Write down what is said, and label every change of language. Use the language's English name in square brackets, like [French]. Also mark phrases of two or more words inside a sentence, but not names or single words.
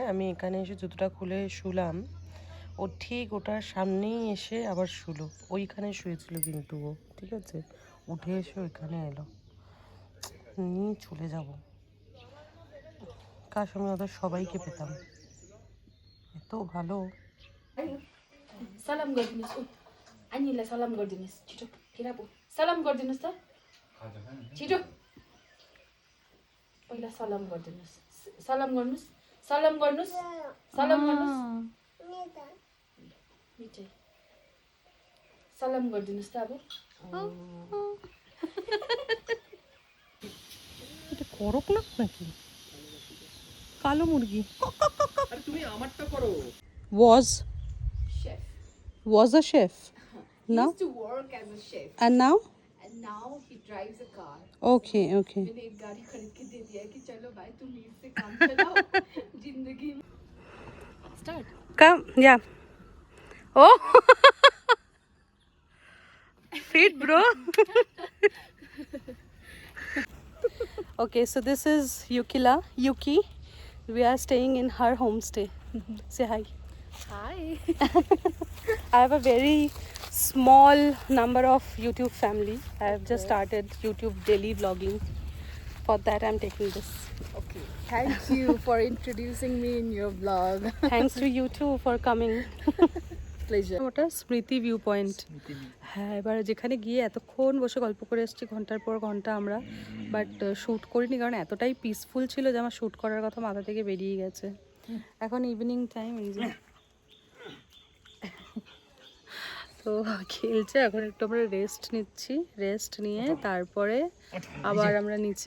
[Bangla] আমি এখানে এসে জুতোটা খুলে শুলাম, ও ঠিক ওটার সামনেই এসে আবার শুলো। ওইখানে শুয়েছিল কিন্তু ও, ঠিক আছে, উঠে এসে ওইখানে এলো, নিয়ে চলে যাব। কাশ আমি ওদের সবাইকে পেতাম, এত ভালো। [Nepali] सलाम गरिदिनुहोस् ऊ आनीलाई सलाम गरिदिनुहोस् छिटो किराबु सलाम गरिदिनुहोस् त छिटो पहिला सलाम गरिदिनुहोस् सलाम गर्नुहोस् सलाम गर्नुहोस् सलाम गर्नुहोस् मिठै सलाम गरिदिनुहोस् त अब [Bangla] এটা করক না নাকি কালো মুরগি? আরে তুমি আমারটা করো। [English] was chef was a chef he now used to work as a chef and now and now he drives a car okay okay [Hindi] मैंने एक गाड़ी खरीद के दे दिया है कि चलो भाई तुम इससे काम चलाओ जिंदगी में स्टार्ट [English] come yeah oh fit bro okay so this is Yuki. We are staying in her homestay. Say hi. Hi. I have a very small number of YouTube family. I have just started YouTube daily vlogging. For that I'm taking this. Okay. Thank you for introducing me in your vlog. Thanks to you too for coming. Pleasure. [Bangla] ওটা স্মৃতি ভিউ পয়েন্ট। হ্যাঁ, এবার যেখানে গিয়ে এতক্ষণ বসে গল্প করে এসেছি, ঘন্টার পর ঘন্টা আমরা, বাট শ্যুট করিনি, কারণ এতটাই পিসফুল ছিল যে আমার শ্যুট করার কথা মাথা থেকে বেরিয়ে গেছে। এখন [English] evening time, [Bangla] এই যে তো খেলছে, এখন একটু আমরা রেস্ট নিচ্ছি, রেস্ট নিয়ে তারপরে আবার আমরা নিচে।